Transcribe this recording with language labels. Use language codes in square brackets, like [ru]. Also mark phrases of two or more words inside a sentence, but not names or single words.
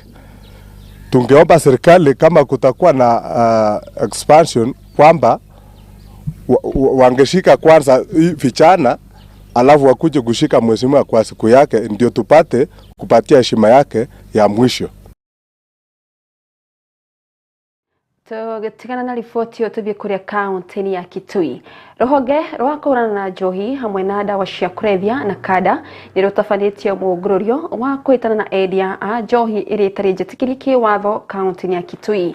[sw] Tungeomba serikali kama kutakuwa na expansion kwamba wangeshika kwanza vijana alafu wakuje kushika mheshimiwa kwa siku yake ndio tupate kupatia heshima yake ya mwisho. [ki] Tugetigana na riboti yo tuthie kuria kaunti ya Kitui. Ruhonge rwa kũhũrana na njohi hamwe na dawa cia kũrebia na kada nĩ rũtabanĩtio mũngũrũrio wa kũhĩtana na endia a njohi ĩrĩa ĩtarĩ njĩtĩkĩrie kĩwatho kaunti ya Kitui.